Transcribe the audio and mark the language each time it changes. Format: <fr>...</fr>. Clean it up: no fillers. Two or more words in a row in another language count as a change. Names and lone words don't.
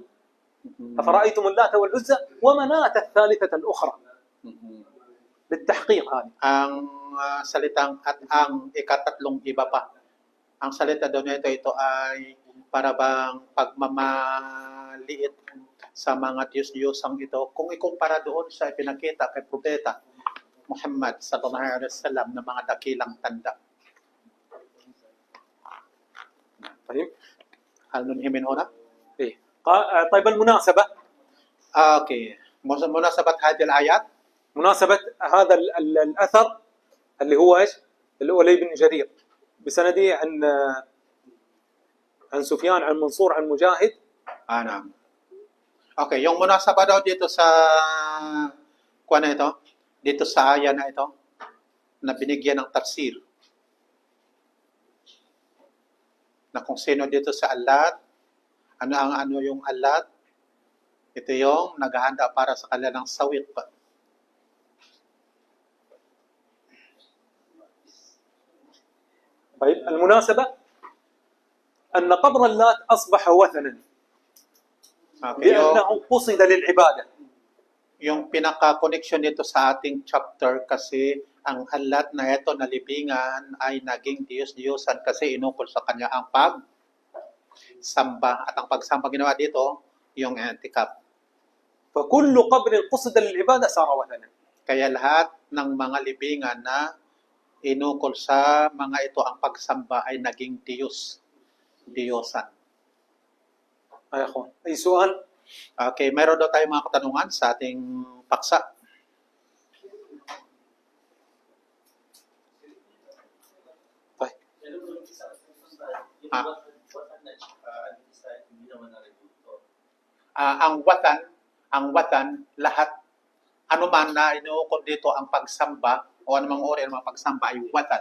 <ar>أفرأيتم اللات والعزى ومناة الثالثة الأخرى. للتحقيق هذه.</ar> <tl>Ang salitang at ang ikatatlong iba pa. Ang salita daw nito ito ay para bang pagmamaliit sa mga Diyos-Diyosang ito kung ikumpara doon sa ipinakita kay Propeta Muhammad</tl> <ar>sallallahu alaihi wasallam</ar> <tl>na mga dakilang tanda.</tl> <ar>طيب هل ننهي من هنا؟ إيه. طيب المناسبة. اوكي. مناسبة هذه الآيات، مناسبة هذا الأثر اللي هو ايش؟ اللي هو لي بن جرير بسنده عن سفيان عن منصور عن مجاهد. نعم.</ar> <tl>Okay, yung munasaba daw dito sa kuwan na ito, dito sa aya na ito, na binigyan ng tafsir. Na kung sino dito sa Allat, ano yung Allat? Ito yung naghahanda para sa kanilang sawiq.</tl> <ar>طيب المناسبة أن قبر اللات أصبح وثنا</ar> <tl>Okay,</tl> <ar>لأنه قصد للعبادة.</ar> <tl>yung pinaka-connection nito sa ating chapter kasi ang halat na ito na libingan ay naging Diyos-Diyosan kasi inukol sa kanya ang pagsamba. At ang pagsamba ginawa dito, yung antikap.</tl> <ar>فكل قبر قصد للعبادة صار وثنا.</ar> <tl>Kaya lahat ng mga libingan na inukol sa mga ito ang pagsamba ay naging Diyos-Diyosan.</tl> <ar>يا أخوان أي سؤال؟</ar> <tl>Okay, meron daw tayong mga katanungan sa ating paksa.</tl> <ar>طيب</ar> <tl>Ang watan, lahat, anuman na inuukol dito ang pagsamba o anumang uri ng mga pagsamba ay watan.</tl>